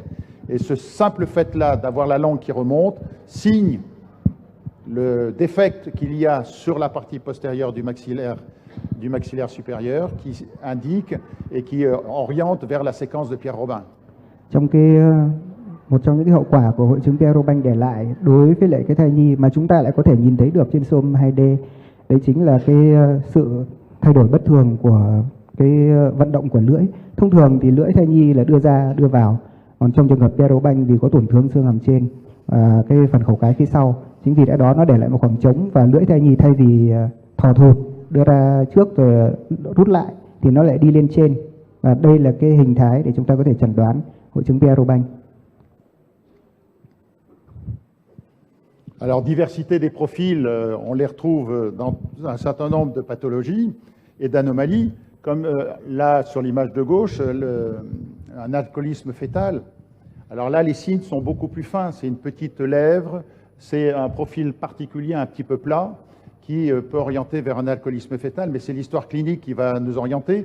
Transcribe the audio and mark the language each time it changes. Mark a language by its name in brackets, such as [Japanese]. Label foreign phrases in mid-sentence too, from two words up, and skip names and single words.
[French] Et ce simple fait-là d'avoir la langue qui remonte signe le défect qu'il y a sur la partie postérieure du maxillaire supérieur, qui indique et qui oriente vers la séquence de Pierre Robin. [Vietnamese] Một trong những cái hậu quả của hội chứng Pierre Robin để lại đối với lại cái thai nhi mà chúng ta lại có thể nhìn thấy được trên siêu âm 2D, đấy chính là cái sự thay đổi bất thường của cái vận động của lưỡi. Thông thường thì lưỡi thai nhi là đưa ra đưa vào, còn trong trường hợp Pierre Robin vì có tổn thương xương hàm trên và cái phần khẩu cái phía sau, chính vì lẽ đó nó để lại một khoảng trống và lưỡi thai nhi thay vì thò thụt đưa ra trước rồi rút lại thì nó lại đi lên trên, và đây là cái hình thái để chúng ta có thể chẩn đoán hội chứng Pierre Robin. [French] Alors, diversité des profils, on les retrouve dans un certain nombre de pathologies et d'anomalies, comme là, sur l'image de gauche, un alcoolisme fœtal. Alors là, les signes sont beaucoup plus fins. C'est une petite lèvre, c'est un profil particulier, un petit peu plat, qui peut orienter vers un alcoolisme fœtal, mais c'est l'histoire clinique qui va nous orienter.